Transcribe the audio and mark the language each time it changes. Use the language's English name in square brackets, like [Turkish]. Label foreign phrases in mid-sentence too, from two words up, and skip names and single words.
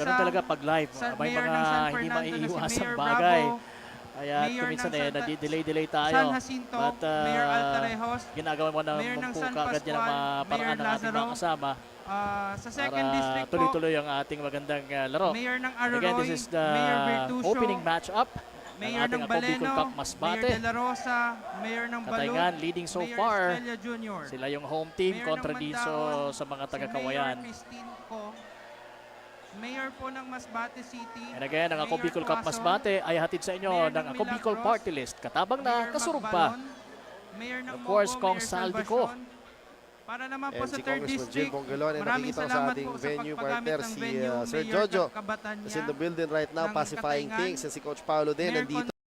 [Filipino] Ganun talaga pag live. Sa May Mayor mga ng San hindi Fernando na si maiiwasang Mayor bagay. Bravo, Kaya Mayor kuminsan ng nadi-delay tayo. San Jacinto, But Mayor Altarejos, ginagawa mo na Mayor ng San agad yan ang mga Pascual, paraan Mayor ng ating mga Lazaro, kasama sa second para district po, tuloy-tuloy ang ating magandang laro. Mayor ng [English] And again, [Filipino] Aroroy, [English] this is the [Filipino] Mayor Bertuccio, [English] opening match-up ng [Filipino] Mayor ating ng Ako Bicol Baleno, Cup Mayor Masbate. de la Rosa, Mayor ng Katayngan Balud, [English] leading so [Filipino] Mayor [English] far. [Filipino] Estrella Jr., Sila yung home team Mayor kontra ng dito Mandaon, sa mga si taga-Kawayan. Mayor Christine Co, Mayor po ng Masbate City, [English] And again, [Filipino] ang Ako Mayor Bicol Cup Tuason, Masbate ay hatid sa inyo Mayor ng ng Ako Bicol Milagros, [Bikol] Party List. Katabang na, [Filipino] Mayor [Bikol] kasurog [Filipino] Magbalon, pa. Mayor ng [English] Of course, [Filipino] Mogo, Kong Mayor Saldico. Salvacion. Para naman po And sa si third Congressman Jill district, Bongalon ay maraming nakikita ko sa salamat ating po sa venue pagpagamit partner ng si venue, Sir Mayor Jojo Kabatan [English] is in the building right now [Filipino] ng [English] pacifying [Filipino] Katayngan. [English] things and [Filipino] si Coach Paolo din Mayor nandito.